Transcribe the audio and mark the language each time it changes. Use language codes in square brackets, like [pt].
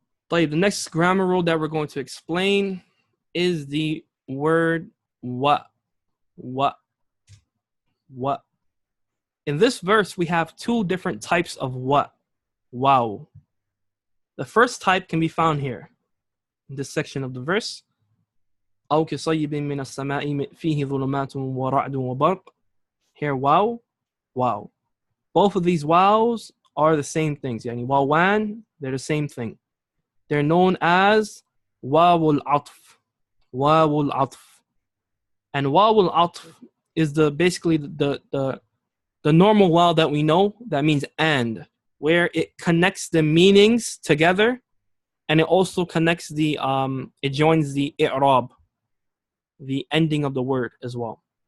[en] طيب, the next grammar rule that we're going to explain is the word wa. Wa. Wa. In this verse, we have two different types of wa. Wow. The first type can be found here, in this section of the verse. [ar] أو كصيب من السماء فيه ظلمات ورعد وبرق. [en] Here, wow, wow. Both of these wows are the same things. Yani wawan, they're the same thing. They're known as wawul atf. Wawul atf. And wawul atf is basically the normal waw that we know that means and, where it connects the meanings together, and it also connects it joins the i'rab, the ending of the word as well.